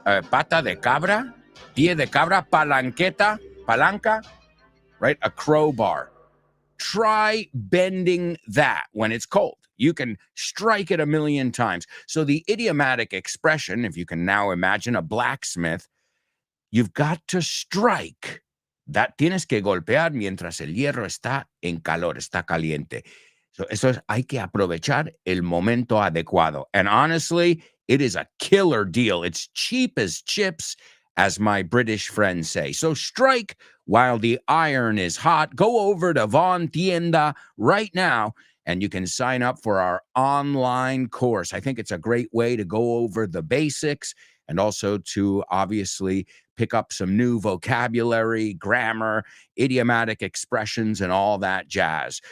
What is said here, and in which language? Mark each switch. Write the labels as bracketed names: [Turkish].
[Spanish] Pata de cabra, pie de cabra, palanca, [English] right? A crowbar. Try bending that when it's cold. You can strike it a million times. So the idiomatic expression, if you can now imagine a blacksmith, you've got to strike. [Spanish] That tienes que golpear mientras el hierro está en calor, está caliente. So eso es, hay que aprovechar el momento adecuado. [English] And honestly, it is a killer deal. It's cheap as chips, as my British friends say. So strike while the iron is hot. Go over to Vaughn Tienda right now, and you can sign up for our online course. I think it's a great way to go over the basics and also to obviously pick up some new vocabulary, grammar, idiomatic expressions, and all that jazz.